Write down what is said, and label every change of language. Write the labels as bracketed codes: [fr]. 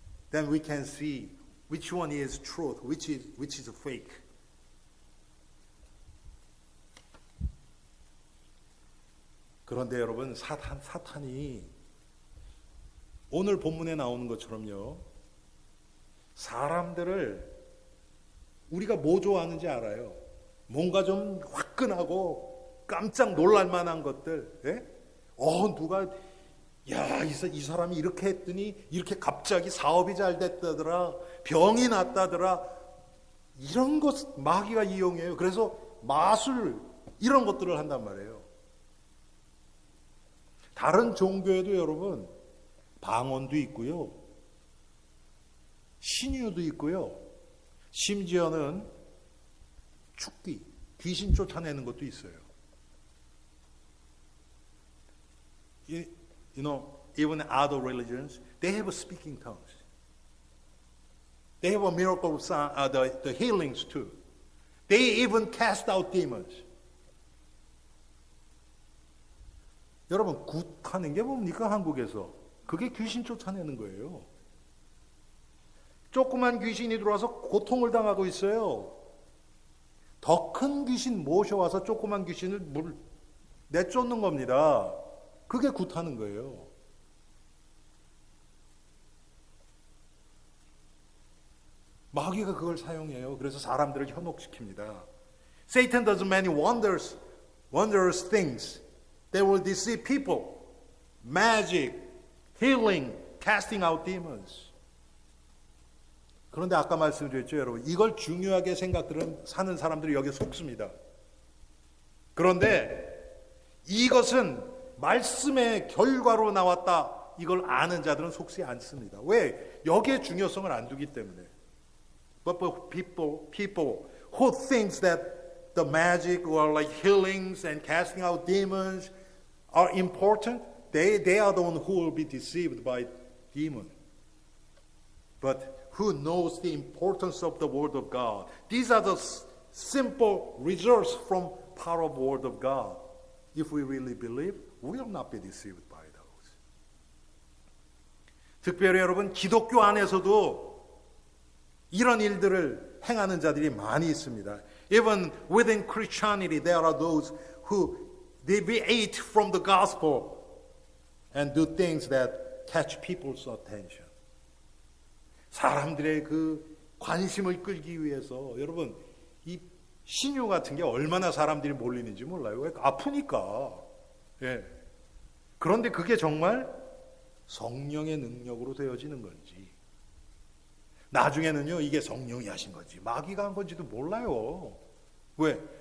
[en] Then we can see which one is truth, which is fake. [ko] 그런데 여러분, 사탄이 오늘 본문에 나오는 것처럼요, 사람들을 우리가 뭐 좋아하는지 알아요. 뭔가 좀 화끈하고 깜짝 놀랄 만한 것들. 예? 누가 이 사람이 이렇게 했더니 이렇게 갑자기 사업이 잘 됐다더라, 병이 났다더라, 이런 것 마귀가 이용해요. 그래서 마술 이런 것들을 한단 말이에요. 다른 종교에도 여러분 방언도 있고요, 신유도 있고요, 심지어는 축기, 귀신 쫓아내는 것도 있어요. [en] You know, even other religions, they have speaking tongues. They have a miracle sign, the healings too. They even cast out demons. [ko] 여러분, 굿하는 게 뭡니까, 한국에서? 그게 귀신 쫓아내는 거예요. 조그만 귀신이 들어와서 고통을 당하고 있어요. 더 큰 귀신 모셔와서 조그만 귀신을 내쫓는 겁니다. 그게 굿하는 거예요. 마귀가 그걸 사용해요. 그래서 사람들을 현혹시킵니다. [en] Satan does many wondrous things that will deceive people. Magic, healing, casting out demons. [ko] 그런데 아까 말씀드렸죠, 여러분. 이걸 중요하게 사는 사람들이 여기에 속습니다. 그런데 이것은 말씀의 결과로 나왔다. 이걸 아는 자들은 속지 않습니다. 왜? 여기에 중요성을 안 두기 때문에. [en] But people who thinks that the magic or like healings and casting out demons are important, they are the one who will be deceived by demon. But who knows the importance of the Word of God? These are the simple results from power of the Word of God. If we really believe, we will not be deceived by those. [ko] 특별히 여러분, 기독교 안에서도 이런 일들을 행하는 자들이 많이 있습니다. [en] Even within Christianity, there are those who deviate from the gospel and do things that catch people's attention. [ko] 사람들의 그 관심을 끌기 위해서 여러분 이 신유 같은 게 얼마나 사람들이 몰리는지 몰라요. 왜? 아프니까. 예. 그런데 그게 정말 성령의 능력으로 되어지는 건지 나중에는요 이게 성령이 하신 건지 마귀가 한 건지도 몰라요. 왜?